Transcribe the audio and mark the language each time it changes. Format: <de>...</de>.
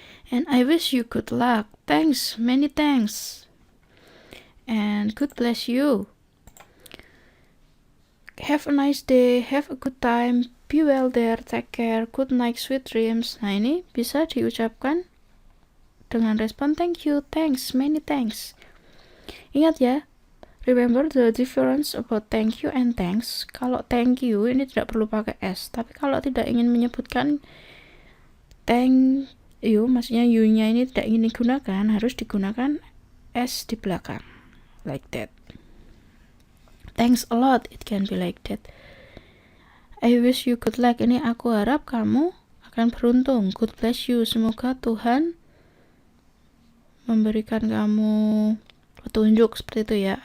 <en>And I wish you good luck, thanks, many thanks, and God bless you. Have a nice day, have a good time, be well there, take care, good night, sweet dreams.</en> <id>Nah, ini bisa diucapkan dengan respon thank you, thanks, many thanks. Ingat ya,</id> <en>remember the difference about thank you and thanks.</en> <id>Kalau thank you ini tidak perlu pakai S, tapi kalau tidak ingin menyebutkan thank you, maksudnya you-nya ini tidak ingin digunakan, harus digunakan S di belakang,</id> <en>like that. Thanks a lot, it can be like that. I wish you good luck,</en> <id>ini aku harap kamu akan beruntung.</id> <en>God bless you,</en> <id>semoga Tuhan memberikan kamu petunjuk, seperti itu ya.</id>